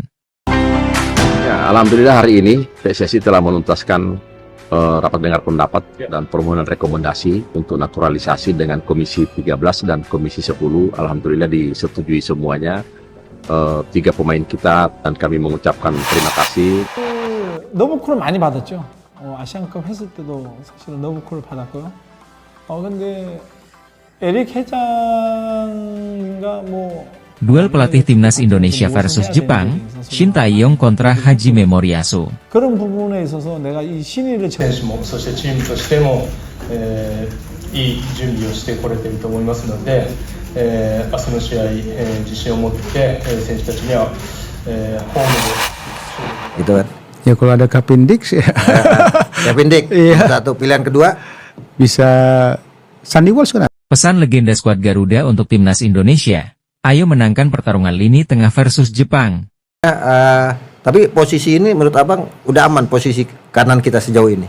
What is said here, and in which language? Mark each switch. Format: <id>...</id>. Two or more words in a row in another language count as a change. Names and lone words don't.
<id>Ya, alhamdulillah hari ini PSSI telah menuntaskan rapat dengar pendapat dan permohonan rekomendasi untuk naturalisasi dengan Komisi 13 dan Komisi 10. Alhamdulillah disetujui semuanya 3 pemain kita dan kami mengucapkan terima kasih.</id> <ko>너무 콜을 많이 받았죠. 아시안컵 했을 때도 사실은 너무 콜을 받았고요. 근데 에릭 회장인가 뭐</ko> <id>Duel pelatih timnas Indonesia versus Jepang, Shin Tae-yong kontra Hajime Moriyasu.</id> <ko>그런 부분에 있어서 내가 이 신의를</ko> <ja>選手もそしてチームとしても、いい準備をしてこれていると思いますので、明日の試合、自信を持って、選手たちには、ホームで</ja> <id>gitu kan. Ya kalau ada Kevin Dix ya Kevin Dix, satu pilihan kedua bisa Sandy Walsh kan. Pesan legenda skuad Garuda untuk timnas Indonesia, ayo menangkan pertarungan lini tengah versus Jepang. Tapi posisi ini menurut abang udah aman posisi kanan kita sejauh ini.</id>